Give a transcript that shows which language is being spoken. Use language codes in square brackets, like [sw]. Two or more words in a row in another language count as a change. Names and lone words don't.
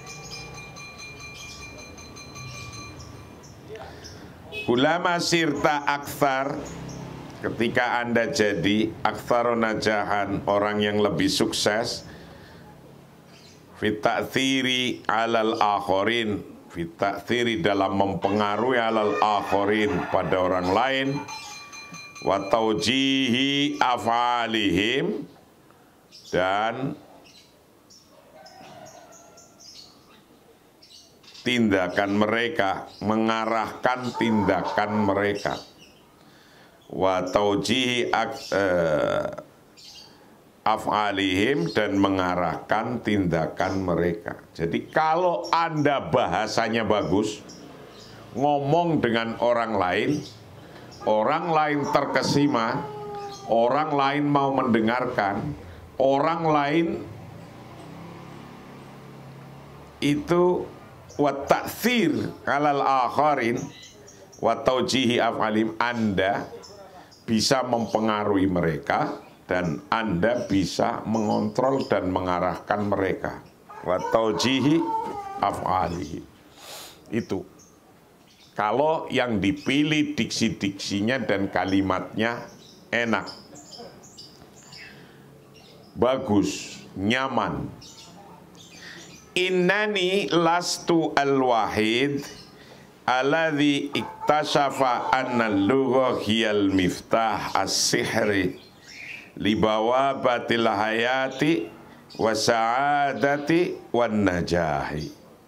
[ar] كلما صرت أكثر, [id] ketika Anda jadi [ar] أكثر نجاحا, [id] orang yang lebih sukses, [ar] في التأثير على الآخرين, في التأثير [id] dalam mempengaruhi [ar] على الآخرين [id] pada orang lain, [ar] وتوجيه أفعالهم, [id] dan tindakan mereka, mengarahkan tindakan mereka, [ar] وتوجيه أفعالهم, [id] dan mengarahkan tindakan mereka. Jadi kalau Anda bahasanya bagus, ngomong dengan orang lain terkesima, orang lain mau mendengarkan, orang lain itu [ar] والتأثير على الآخرين وتوجيه أفعالهم, [id] Anda bisa mempengaruhi mereka dan Anda bisa mengontrol dan mengarahkan mereka. [ar] وتوجيه أفعاله. [id] Itu kalau yang dipilih diksi-diksinya dan kalimatnya enak, bagus, nyaman. [ar] إنني لست الوحيد الذي اكتشف أن اللغة هي المفتاح السحري لبوابة الحياة والسعادة والنجاح.